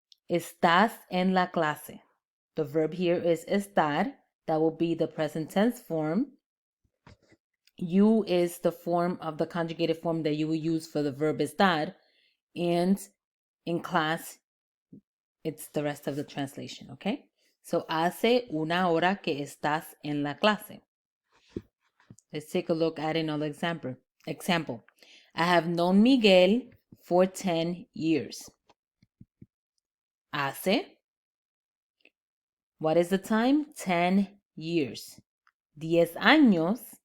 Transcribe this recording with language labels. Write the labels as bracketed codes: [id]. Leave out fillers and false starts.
[es] Estás en la clase. [en] The verb here is estar. That will be the present tense form. You is the form of the conjugated form that you will use for the verb estar. And in class, it's the rest of the translation, okay? [es] So, hace una hora que estás en la clase. [en] Let's take a look at another example. I have known Miguel for 10 years. Hace. What is the time? 10 years. [es] 10 años.